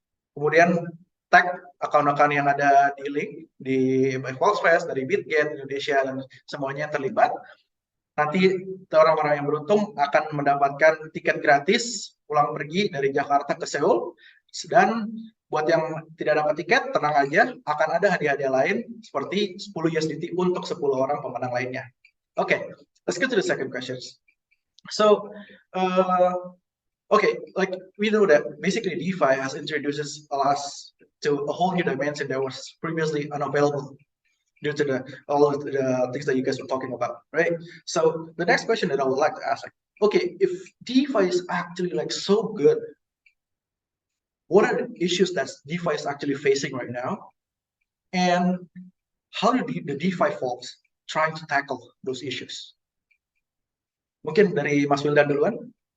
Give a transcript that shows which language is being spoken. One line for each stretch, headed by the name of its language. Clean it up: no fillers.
Indonesian: Kemudian tag akun-akun yang ada di link di FolksFest, dari BitGet, Indonesia, dan semuanya yang terlibat. Nanti orang-orang yang beruntung akan mendapatkan tiket gratis pulang pergi dari Jakarta ke Seoul. Dan buat yang tidak dapat tiket, tenang aja, akan ada hadiah-hadiah lain seperti 10 USDT untuk 10 orang pemenang lainnya.
English: Okay, let's get to the second questions. So, okay, like we know that basically DeFi has introduced us to a whole new dimension that was previously unavailable due to all of the things that you guys were talking about, right? So the next question that I would like to ask, okay, if DeFi is actually like so good, what are the issues that DeFi is actually facing right now? And how do the DeFi folks trying to tackle those issues?
Indonesian: Mungkin dari Mas Wildan duluan.